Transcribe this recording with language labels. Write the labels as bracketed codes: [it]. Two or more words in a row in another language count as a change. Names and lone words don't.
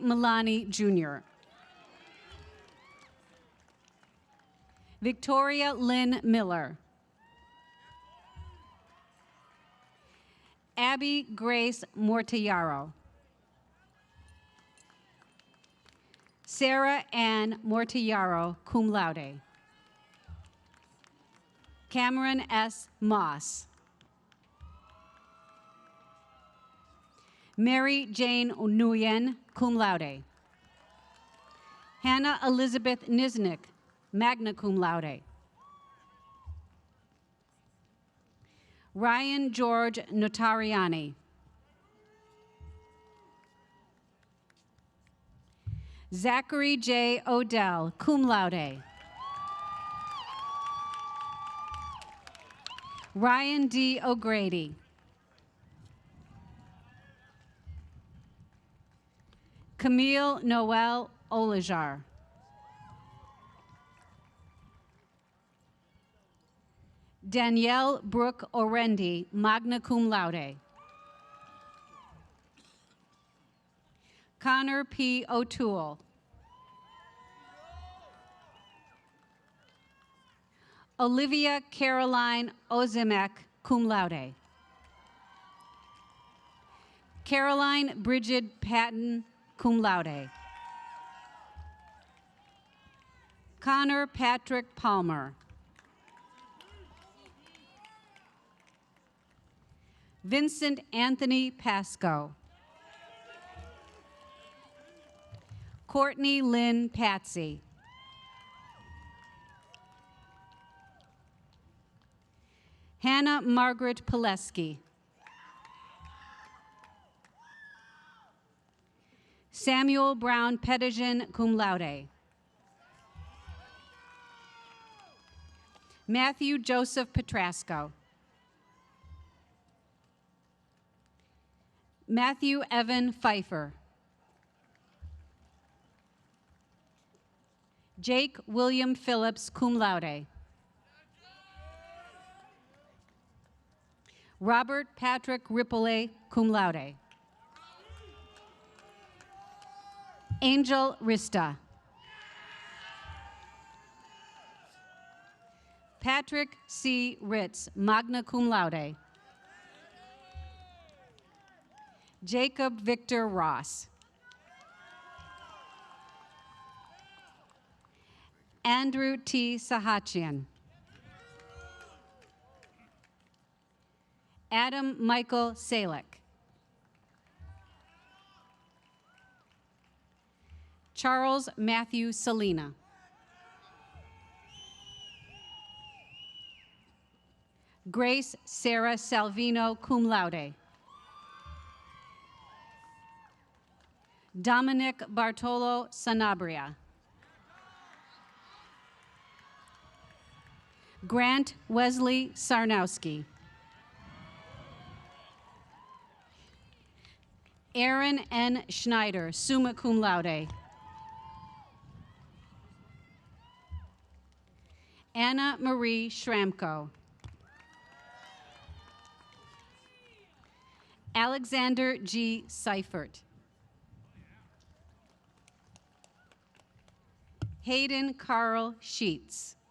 [en] Milani, Jr. Victoria Lynn Miller. Abby Grace Mortillaro. Sarah Ann Mortillaro, [la] cum laude. [en] Cameron S. Moss. Mary Jane Nguyen, [la] cum laude. [en] Hannah Elizabeth Nisnik, [la] magna cum laude. [en] Ryan George Notariani. Zachary J. Odell, [la] cum laude. [en] Ryan D. O'Grady. Camille Noel Olajar. Danielle Brooke Orendi, [la] magna cum laude. [en] Connor P. O'Toole. Olivia Caroline Ozimek, [la] cum laude. [en] Caroline Bridget Patton, [la] cum laude. [en] Connor Patrick Palmer. Vincent Anthony Pasco. Courtney Lynn Patsy. Hannah Margaret Pileski. Samuel Brown Pettigen, [la] cum laude. [en] Matthew Joseph Petrasco. Matthew Evan Pfeiffer. Jake William Phillips, [la] cum laude. [en] Robert Patrick Ripole, [la] cum laude. [en] Angel Rista. Patrick C. Ritz, [la] magna cum laude. [en] Jacob Victor Ross. Andrew T. Sahachian. Adam Michael Salek. Charles Matthew Salina. Grace Sarah Salvino, [la] cum laude. [en] Dominic Bartolo Sanabria. Grant Wesley Sarnowski. Aaron N. Schneider, [la] summa cum laude. [en] Anna Marie Schramko. Alexander G. Seifert. Hayden Carl Sheets.